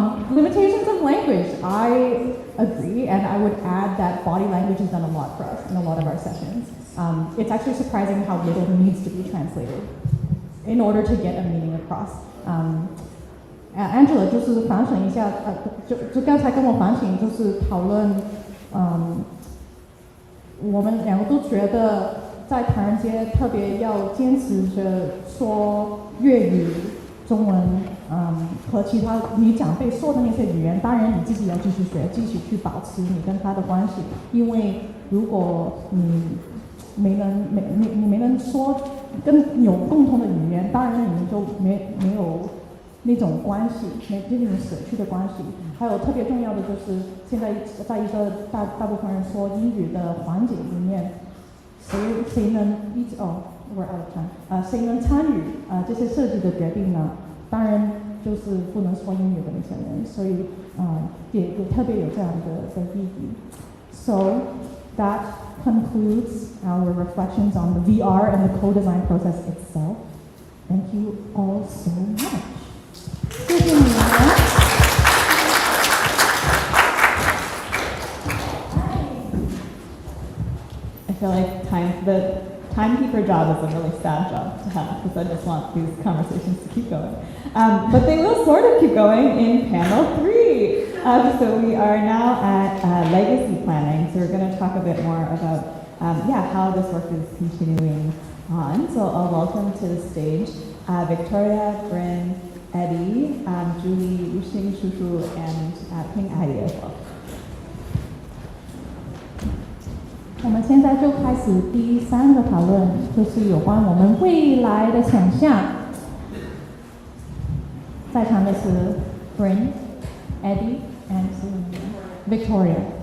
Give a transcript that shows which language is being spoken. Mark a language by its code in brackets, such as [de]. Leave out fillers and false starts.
[en] Limitations of language. I agree, and I would add that body language has done a lot for us in a lot of our sessions. It's actually surprising how little needs to be translated in order to get a meaning across. [zh] Angela 就是反省一下，就刚才跟我反省，就是讨论，我们两个都觉得在唐人街特别要坚持着说粤语、中文，和其他你长辈说的那些语言，当然你自己要继续学，继续去保持你跟他的关系，因为如果你没能说跟有共同的语言，当然你们就没有那种关系，那种社区的关系。还有特别重要的就是，现在在一个大部分人说英语的环境里面，谁能 [en] we're out of time， [zh] 谁能参与这些设计的决定呢？当然就是不能说英语的那些人，所以也特别有这样的意义。 [en] So that concludes our reflections on the VR and the co-design process itself. Thank you all so much. [zh] 谢谢你们。 [en] I feel like the timekeeper job is a really sad job to have because I just want these conversations to keep going. But they will sort of keep going in panel 3. So we are now at legacy planning. So we're going to talk a bit more about how this work is continuing on. So I'll welcome to the stage Victoria, Bryn, Eddie, Julie, Wuxing Shushu, and Ping Adi as well. [zh] 我们现在就开始第3个讨论，就是有关我们未来的想象。在场的是 Bryn, Eddie, and Victoria.